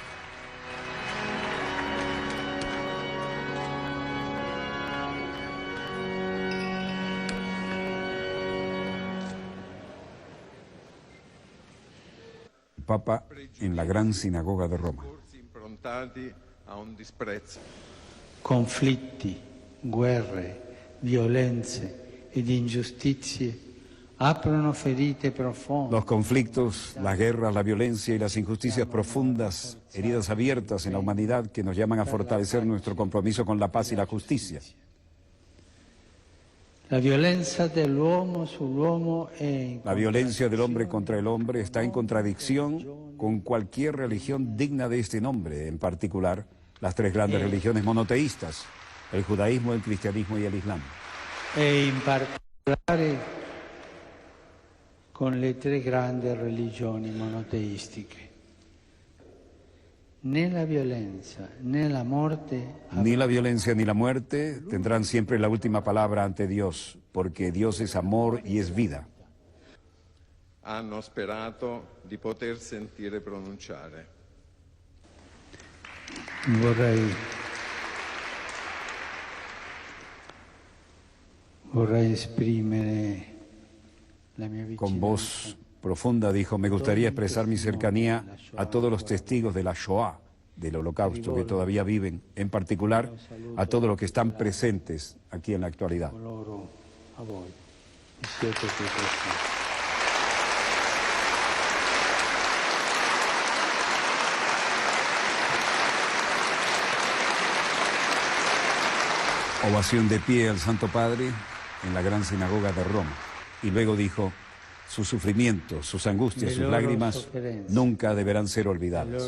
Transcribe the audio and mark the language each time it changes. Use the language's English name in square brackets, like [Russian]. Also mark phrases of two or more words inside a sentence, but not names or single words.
[Spanish] El Papa en la gran sinagoga de Roma. [Italian] conflitti guerre, violenze ed ingiustizie aprono ferite profonde. [Spanish] Los conflictos, las guerras, la violencia y las injusticias profundas, heridas abiertas en la humanidad que nos llaman a fortalecer nuestro compromiso con la paz y la justicia. [Italian] La violenza dell'uomo sull'uomo [Spanish] La violencia del hombre contra el hombre está en contradicción con cualquier religión digna de este nombre, en particular las tres grandes religiones monoteístas, el judaísmo, el cristianismo y el islam. [Italian] e in particolare con le tre grandi religioni monoteistiche. Né la violenza né la morte [Spanish] Ni la violencia ni la muerte tendrán siempre la última palabra ante Dios, porque Dios es amor y es vida. [Italian] hanno sperato di poter sentire pronunciare. Vorrei esprimere la mia [Spanish] Con [Italian] vicinanza. [Spanish] voz profunda dijo, me gustaría expresar mi cercanía a todos los testigos de la Shoah, del Holocausto, que todavía viven, en particular a todos los que están presentes aquí en la actualidad. [Italian] Loro a voi. Siete qui presenti. [Spanish] Ovación de pie al Santo Padre en la gran sinagoga de Roma. Y luego dijo, sus sufrimientos, sus angustias, sus lágrimas nunca deberán ser [Italian] Le [Spanish] olvidadas.